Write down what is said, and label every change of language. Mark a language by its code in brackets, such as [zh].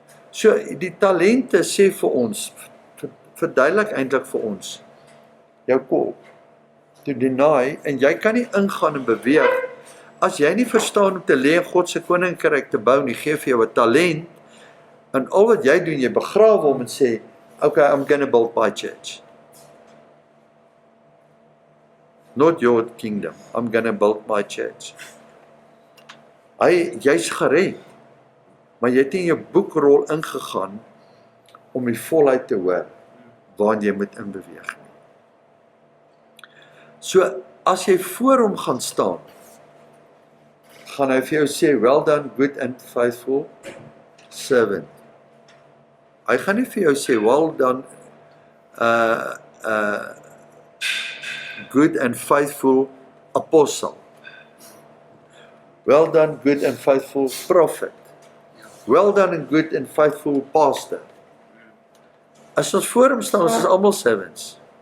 [af] So die talente sê vir ons, verduidelik eintlik vir ons, jou kop, [en] to deny, [af] en jy kan nie ingaan en beweeg, as jy nie verstaan om te lê in God se koninkryk te bou nie, gee vir jou 'n talent, en al wat jy doen, jy begrawe hom en sê, [en] okay, I'm gonna build my church. Not your kingdom, I'm gonna build my church. [af] Jy's gered, maar jy het in jou boekrol ingegaan om die volheid te hoor waarin jy moet inbeweeg. So, as jy voor hom gaan staan, gaan hy vir jou sê, [en] well done, good and faithful servant. [af] Hy gaan nie vir jou sê, [en] well done, good and faithful apostle. Well done, good and faithful prophet. Well done and good and faithful pastor. [af] As ons voor hom staan, ons is almal servants.